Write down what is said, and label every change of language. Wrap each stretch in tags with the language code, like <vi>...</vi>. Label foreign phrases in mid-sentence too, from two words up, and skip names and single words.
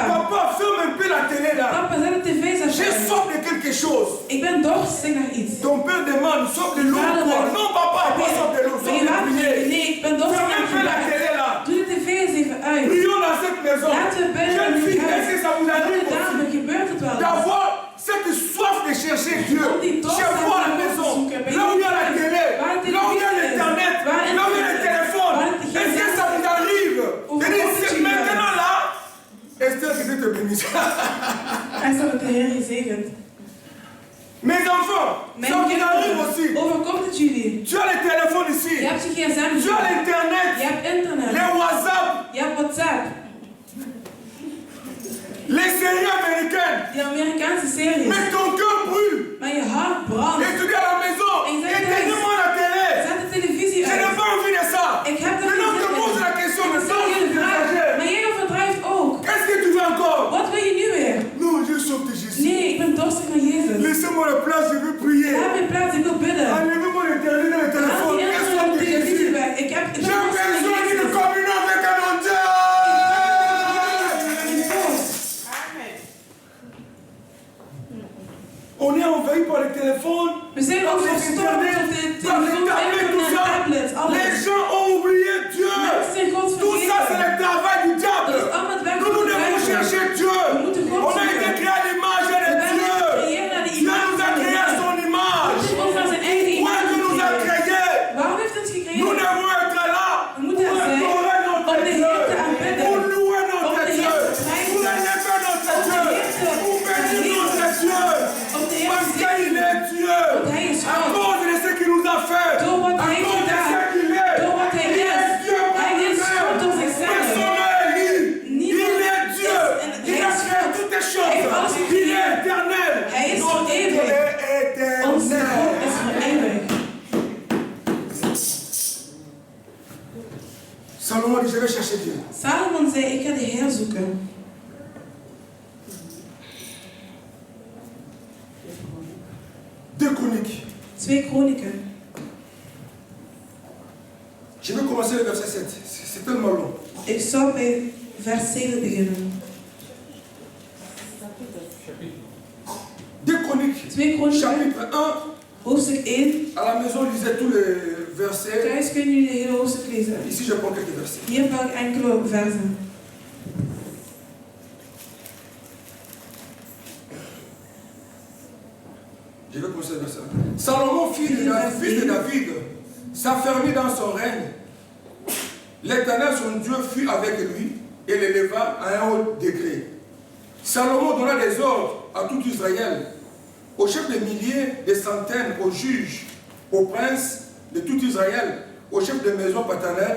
<fr>papa, ferme un peu la télé là. papa,</fr> <nl>zet de tv eens</nl> <fr>J'ai</fr> <nl>even.</nl> <fr>soif de quelque chose.</fr> <nl>Ik ben dorstig naar iets.</nl> <fr>Ton père demande, soif de l'eau ou quoi? Non, papa, pas soif de l'eau, soif</fr> <nl>Ben je de water?</nl> <fr>prier.</fr> <nl>Nee, ik ben dorstig</nl> <fr>Ferme un peu la</fr> <nl>naar</nl> <fr>télé</fr> <nl>gebed.</nl> <fr>là.</fr> <nl>Doe de tv eens even uit.</nl> <fr>Prions dans cette maison.</fr> <nl>Laten we bidden in</nl> <fr>Jeune</fr> <nl>dit</nl> <fr>fille, est-ce</fr> <nl>huis.</nl> <fr>que ça vous arrive</fr> <nl>Jonge dame,</nl> <fr>aussi?</fr> <nl>gebeurt het wel eens?</nl> <fr>D'avoir cette soif de chercher Dieu</fr> <nl>Om die dorst</nl> <fr>chez vous à la</fr> <nl>te</nl> <fr>maison,</fr> <nl>zoeken bij</nl> <fr>là où il y a la</fr> <nl>Jezus.</nl> <fr>télé,</fr> <nl>Waar de</nl> <fr>là où il y a</fr> <nl>televisie is.</nl> <fr>l'internet,</fr> <nl>Waar là où il y a le internet is.</nl> <fr>téléphone.</fr> <nl>Waar het</nl> <fr>Est-ce que</fr> <nl>gsm</nl> <fr>ça vous arrive?</fr> <nl>Of</nl> <fr>Je dis,</fr> <nl>komt het</nl> <fr>c'est</fr> <nl>je</nl> <fr>maintenant là, Esther, que Dieu te bénisse.</fr> <nl>En zo wordt de Heer gezegend.</nl> <fr>Mes enfants,</fr> <nl>Mijn</nl> <fr>ça vous arrive</fr> <nl>kinderen,</nl> <fr>aussi.</fr> <nl>overkomt het jullie?</nl> <fr>Tu as le téléphone</fr> <nl>Je</nl> <fr>ici,</fr> <nl>hebt je gsm,</nl> <fr>tu as l'internet,</fr> <nl>je hebt internet,</nl> <fr>les WhatsApp,</fr> <nl>je hebt WhatsApp,</nl> <fr>les séries américaines.</fr> <nl>die Amerikaanse series.</nl> <fr>Mais ton cœur brûle.</fr> <nl>Maar je hart brandt.</nl> <fr>Et tu dis à la maison, Et ils arrivent éteignez-moi la télé.</fr> <nl>Zet de televisie</nl> <fr>Je n'ai</fr> <nl>uit.</nl> <fr>pas envie de ça.</fr> <nl>Ik heb dat</nl> <fr>Maintenant, on te</fr> <nl>niet</nl> <fr>pose la question, mais</fr> <nl>Stel je de vraag,</nl> <fr>ça,</fr> <nl>maar jij overdrijft ook.</nl> <fr>qu'est-ce que tu veux encore?</fr> <nl>Wat wil je nu weer?</nl> <fr>Non, je soif de Jésus.</fr> <nl>Nee, ik ben dorstig naar Jezus.</nl> <fr>Laissez-moi la place, je veux prier.</fr> <nl>Laat mij plaats, ik wil bidden.</nl> <fr>Enlevez-moi l'internet dans le</fr> <nl>Haal</nl> <fr>téléphone.</fr> <nl>die</nl> <fr>Je</fr> <nl>internet</nl> <fr>soif</fr> <nl>en</nl> <fr>de</fr> <nl>televisie</nl> <fr>Jésus.</fr> <nl>weg. Ik ben</nl> <fr>J'ai</fr> <nl>dorstig naar</nl> <fr>besoin d'une</fr> <nl>Jezus.</nl> <fr>communion avec mon Dieu. Amen. On est envahi par le téléphone,</fr> <nl>We zijn</nl> <fr>par</fr> <nl>ook</nl> <fr>les</fr> <nl>verstopt</nl> <fr>internet,</fr> <nl>op de</nl> <fr>par les</fr> <nl>telefoon,</nl> <fr>tablettes, tout</fr> <nl>internet,</nl> <fr>ça.</fr> <nl>tablets,</nl> <fr>Les</fr> <nl>alles.</nl> <fr>gens ont oublié Dieu.</fr> <nl>Mensen zijn God</nl> <fr>Tout ça, c'est</fr> <nl>vergeten.</nl> <fr>le travail du diable.</fr> <nl>Dat is allemaal het werk</nl> <fr>Nous,</fr> <nl>van</nl> <fr>nous</fr> <nl>de</nl> <fr>devons</fr> <nl>duivel.</nl> <fr>chercher Dieu.</fr> <nl>We moeten God</nl> <fr>On a été</fr> <nl>zoeken.</nl> <fr>créé à l'image de</fr> <nl>We werden</nl> <fr>Dieu.</fr> <nl>gecreëerd naar de</nl> <fr>Dieu</fr> <nl>image</nl> <fr>nous a</fr> <nl>van de</nl> <fr>créé à</fr> <nl>Heer.</nl> <fr>son image.</fr> <nl>God is ons naar zijn eigen</nl> <fr>Pourquoi</fr> <nl>image</nl> <fr>Dieu nous a</fr> <nl>gecreëerd.</nl> <fr>créé?</fr> <nl>Waarom heeft hij ons</nl> <fr>Nous</fr> <nl>gecreëerd?</nl> <fr>devons être là</fr> <nl>We moeten</nl> <fr>pour</fr> <nl>er zijn</nl> <fr>adorer notre</fr> <nl>om de</nl> <fr>Dieu,</fr> <nl>Heer te aanbidden.</nl> <fr>pour louer</fr> <nl>Om</nl> <fr>notre</fr> <nl>de</nl> <fr>Dieu,</fr> <nl>Heer te prijzen.</nl> <fr>pour élever notre</fr> <nl>Om de</nl> <fr>Dieu,</fr> <nl>Heer te</nl> <fr>pour bénir notre Dieu.</fr> <nl>Om de Heer</nl> <fr>Parce</fr> <nl>te</nl> <fr>qu'il</fr> <nl>zegenen.</nl> <fr>est Dieu.</fr> <nl>Want hij is</nl> <fr>À</fr> <nl>God.</nl> <fr>cause de ce qu'il nous a fait.</fr> <nl>Door wat</nl> <fr>À</fr> <nl>hij heeft</nl> <fr>cause de</fr> <nl>gedaan.</nl> <fr>ce qu'il est.</fr> <nl>Door wat hij</nl> <fr>Il</fr> <nl>is.</nl> <fr>est Dieu par</fr> <nl>Hij is God door</nl> <fr>lui-même.</fr> <nl>zichzelf.</nl> <fr>Personne n'est lui.</fr> <nl>Niemand</nl> <fr>Il est Dieu.</fr> <nl>is- en</nl> <fr>Il</fr> <nl>hij</nl> <fr>a</fr> <nl>is</nl> <fr>créé</fr> <nl>God.</nl> <fr>toutes les</fr> <nl>Hij</nl> <fr>choses.</fr> <nl>heeft alles</nl> <fr>Il</fr> <nl>gecreëerd.</nl> <fr>est éternel.</fr> <nl>Hij is</nl> <fr>Notre Dieu</fr> <nl>eeuwig.</nl> <fr>est</fr> <nl>Onze God is</nl> <fr>éternel.</fr> <nl>voor eeuwig.</nl> <fr>Salomon dit, je vais chercher Dieu.</fr> <nl>Salomon zei, ik ga de Heer zoeken.</nl> <fr>Deux Chroniques.</fr> <nl>2 Kronieken.</nl> <fr>Je vais commencer le verset 7. C'est tellement long.</fr> <nl>Ik zou bij vers 7 beginnen.</nl> <fr>Deux Chroniques.</fr> <nl>2 Kronieken,</nl> <fr>Chapitre 1.</fr> <nl>hoofdstuk 1.</nl> <fr>À la maison, lisez tous les versets.</fr> <nl>Thuis kunnen jullie de hele hoofdstuk lezen.</nl> <fr>Ici, je prends quelques versets.</fr> <nl>Hier pak ik enkele versen.</nl> <fr>Je vais commencer le verset 1. Salomon, fils de David, s'affermit dans son règne. L'Éternel, son Dieu, fut avec lui et l'éleva à un haut degré. Salomon donna des ordres à tout Israël, aux chefs de milliers, des centaines, aux juges, aux princes de tout Israël, aux chefs de maison paternelle.</fr>